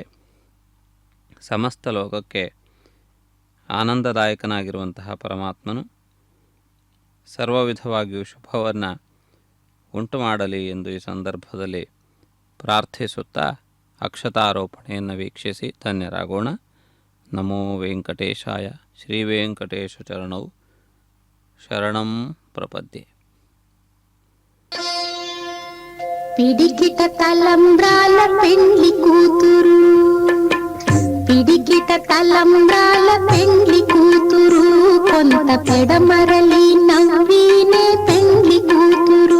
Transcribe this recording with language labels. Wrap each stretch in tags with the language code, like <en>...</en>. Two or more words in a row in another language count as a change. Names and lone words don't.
<kn>ಸಮಸ್ತ ಲೋಕಕ್ಕೆ ಆನಂದದಾಯಕನಾಗಿರುವಂತಹ ಪರಮಾತ್ಮನು ಸರ್ವ ವಿಧವಾಗಿಯೂ ಶುಭವನ್ನು ಉಂಟು ಮಾಡಲಿ ಎಂದು ಈ ಸಂದರ್ಭದಲ್ಲಿ ಪ್ರಾರ್ಥಿಸುತ್ತಾ ಅಕ್ಷತಾರೋಪಣೆಯನ್ನು ವೀಕ್ಷಿಸಿ ಧನ್ಯರಾಗೋಣ.</kn> <sa>ನಮೋ ವೆಂಕಟೇಶಾಯ. ಶ್ರೀ ವೆಂಕಟೇಶ ಚರಣೌ ಶರಣಂ ಪ್ರಪದ್ಯೆ.</sa> <te>పిడికిట తలంబ్రాల పెండ్లి కూతురు, పిడికిట తలంబ్రాల పెండ్లి కూతురు, కొంత పెడమరలి నవ్వినే పెండ్లి కూతురు.</te>